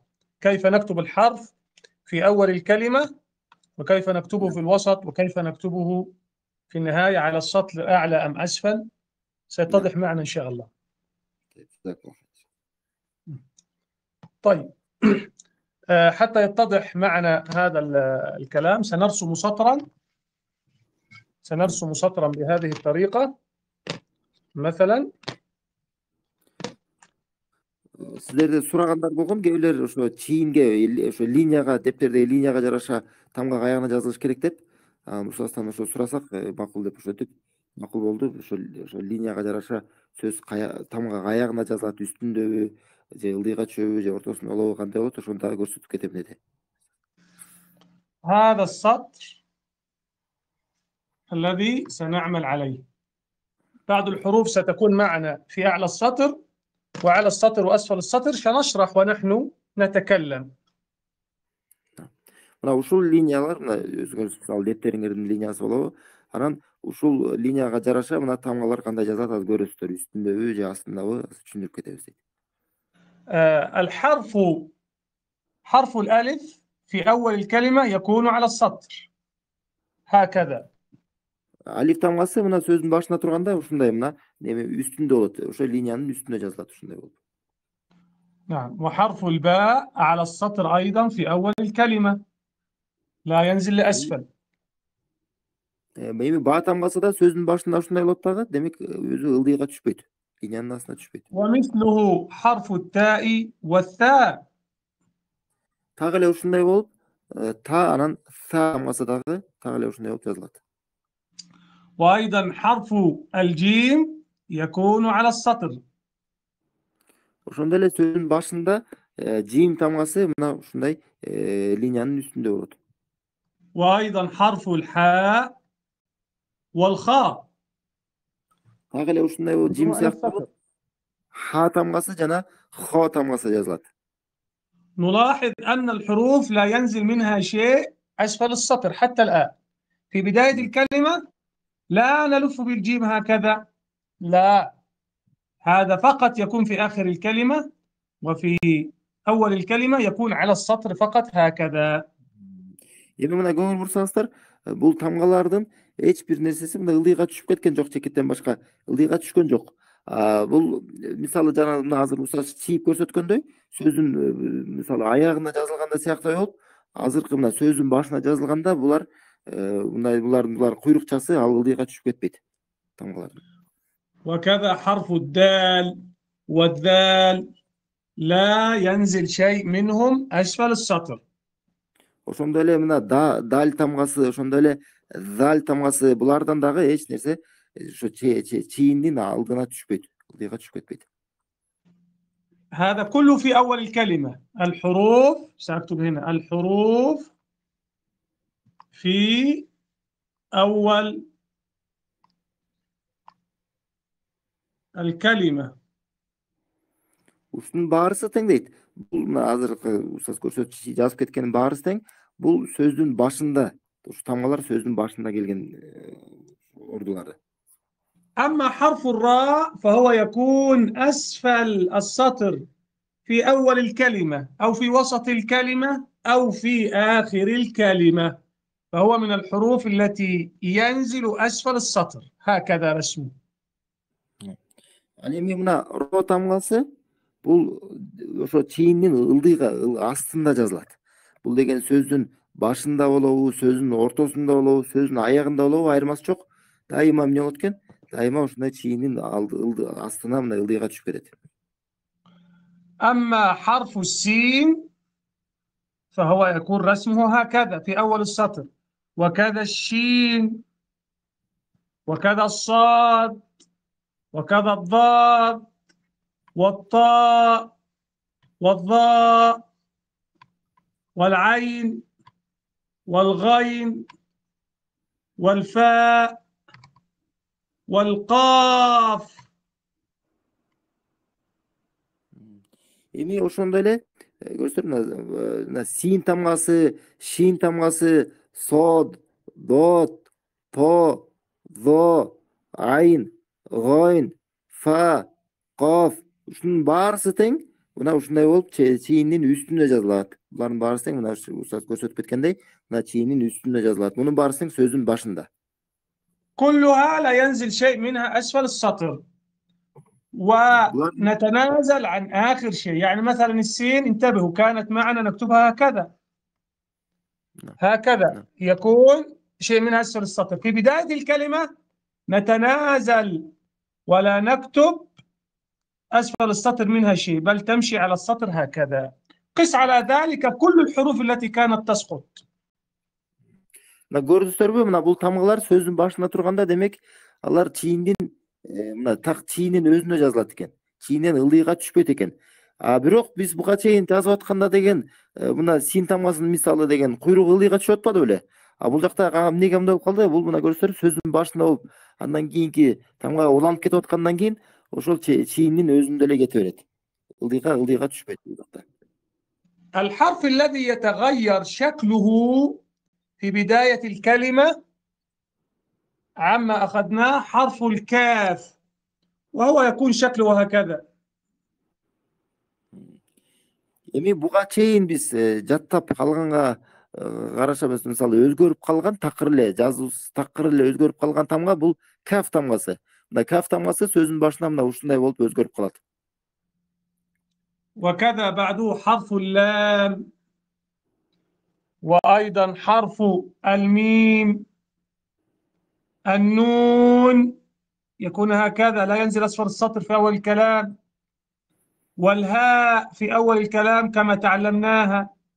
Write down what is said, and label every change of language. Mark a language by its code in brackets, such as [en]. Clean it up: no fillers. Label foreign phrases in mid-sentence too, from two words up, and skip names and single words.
[ar] كيف نكتب الحرف في أول الكلمة وكيف نكتبه في الوسط وكيف نكتبه في النهاية على السطر أعلى أم أسفل سيتضح معنا إن شاء الله. طيب حتى يتضح معنا هذا الكلام سنرسم سطرا بهذه الطريقة مثلا. [ky] Силерде сурагандар болгон, кээ бирлер ошо чийинге, ошо линияга, дептердеги линияга жараша тамга аягына жазылыш керек деп, устаздан ошо сурасак макул деп өтүп, макул болду. Ошо линияга жараша сөз тамга аягына жазылат, үстүндөбү, же ылдыйга түшөбү, же ортосунда болобу, кандай болот, ошону дагы көрсөтүп кетем деди. [ar] هذا السطر الذي سنعمل عليه. بعض الحروف ستكون معنا في أعلى السطر وعلى السطر وأسفل السطر، سنشرح ونحن نتكلم. [ky] Мына ушул линиялар, мына өзүңүз мисалы дептериңердин линиясы болобу, анан ушул линияга жараша мына тамгалар кандай жазат азыр көрөсүздөр, үстүндөбү же астындабы түшүндүрүп кетебиз дейт. [ar] حرف الألف في أول الكلمة يكون على السطر هكذا. [ky] Алиф тамгасы мына сөздүн башында турганда ушундай мына үстүндө болот, ошо линиянын үстүндө жазылат, ушундай болот. [ar] نعم. وحرف الباء على السطر أيضا في أول الكلمة لا ينزل لأسفل. [ky] Эми баа тамгасы да сөздүн башында ушундай болот дагы, демек өзү ылдыйга түшпөйт, линиянын астына түшпөйт. [ar] ومثله حرف التاء والثاء. [ky] Так эле ушундай болуп, та анан са тамгасы дагы так эле ушундай болуп жазылат. [ar] وأيضا حرف الجيم يكون على السطر. [ky] Ошондой эле сөздүн башында жим тамгасы мына ушундай линиянын үстүндө болот. [ar] وأيضا حرف الحاء والخاء [ky] Так эле ушундай болуп жим [ar] كلهم على [ky] сыяктуу [ar] السطر. [ky] болуп ха тамгасы жана хо тамгасы жазылат. [ar] نلاحظ أن الحروف لا ينزل منها شيء أسفل السطر حتى الآن. في بداية الكلمة لا نلف بالجيم هكذا، لا، هذا فقط يكون في آخر الكلمة، وفي أول الكلمة يكون على السطر فقط هكذا. [ky] Эми мына көңүл бурсаңыздар, бул тамгалардын эч бир нерсеси мына ылдыйга түшүп кеткен жок, чекиттен башка ылдыйга түшкөн жок. Бул мисалы жана мына азыр устаз чийип көрсөткөндөй, сөздүн мисалы аягына жазылганда сыяктуу болуп, азыркы мына сөздүн башына жазылганда булар булар куйрукчасы ал ылдыйга түшүп кетпейт тамгалардын. [ar] وكذا حرف الدال والذال لا ينزل شيء منهم أسفل السطر. [ky] Ошондой эле мына даль тамгасы, ошондой эле заль тамгасы булардан дагы эч нерсе ошо чийиндин алдына түшпөйт, ылдыйга түшүп кетпейт. [ar] هذا كله في أول الكلمة. الحروف سأكتب هنا الحروف في أول الكلمة. [ky] Ушунун баарысы тең дейт. Бул мына азыркы устаз көрсөтүп жазып кеткенин баарысы тең. Бул сөздүн башында, ушу тамгалар сөздүн башында келген ордулары. [ar] أما حرف الراء فهو يكون أسفل السطر في أول الكلمة أو في وسط الكلمة أو في آخر الكلمة، فهو من الحروف التي ينزل أسفل السطر هكذا رسمه. [ky] Ал эми мына ро тамгасы бул ошо чийиндин ылдыйга астында жазылат. Бул деген сөздүн башында болобу, сөздүн ортосунда болобу, сөздүн аягында болобу айырмасы жок. Дайыма эмне болот экен? Дайыма ушундай чийиндин астына мына ылдыйга түшүп кетет. [ar] أما حرف السين فهو يكون رسمه هكذا في أول السطر، وكذا الشين، وكذا الصاد، وكذا الضاد، والطاء، والظاء، والعين، والغين، والفاء، والقاف. [ky] Эми ошондой эле көрсөтөр мына син тамгасы, шин тамгасы, сод, дот, то, зо, айн, гойн, фа, коф ушунун баарысы тең мына ушундай болуп чийиндин үстүнө жазылат. Булардын баарысы тең мына устаз көрсөтүп кеткендей, мына чийиндин үстүнө жазылат. Мунун баарысы тең сөздүн башында. [ar] كلها لا ينزل شيء منها أسفل السطر، ونتنازل عن آخر شيء. يعني مثلا السين، انتبهوا، كانت معنا نكتبها هكذا، هكذا يكون شيء منها أسفل السطر. في بداية الكلمة نتنازل ولا نكتب أسفل السطر منها شيء، بل تمشي على السطر هكذا. قس على ذلك كل الحروف التي كانت تسقط. [ky] Мына көрдүңүздөрбү, мына бул тамгалар сөздүн башында турганда демек алар чийиндин мына так чийиндин өзүнө жазылат экен. Чийинден ылдыйга түшпөйт экен. Бирок биз буга чейин жазып атканда деген мына син тамгасынын мисалы деген куйругу ылдыйга түшүп атпады беле? Бул жакта эмнеге мындай болуп калды? Бул мына көрсөтөр сөздүн башында болуп, андан кийинки тамга уланып кетип аткандан кийин ошол чийиндин өзүндө эле кете берет. Ылдыйга түшпөйт бул жакта. [ar] الحرف الذي يتغير شكله في بداية الكلمة عما أخذناه حرف الكاف، وهو يكون شكله هكذا. [ky] Эми буга чейин биз жаттап калганга карашабыз, мисалы өзгөрүп калган такыр эле жазуусу такыр эле өзгөрүп калган тамга бул каф тамгасы. Мына каф тамгасы сөздүн башында мына ушундай болуп өзгөрүп калат. [ar] وكذا بعده حرف اللام، وأيضا حرف الميم، النون يكون هكذا لا ينزل أسفل السطر في أول الكلام، والهاء في أول الكلام كما تعلمناها.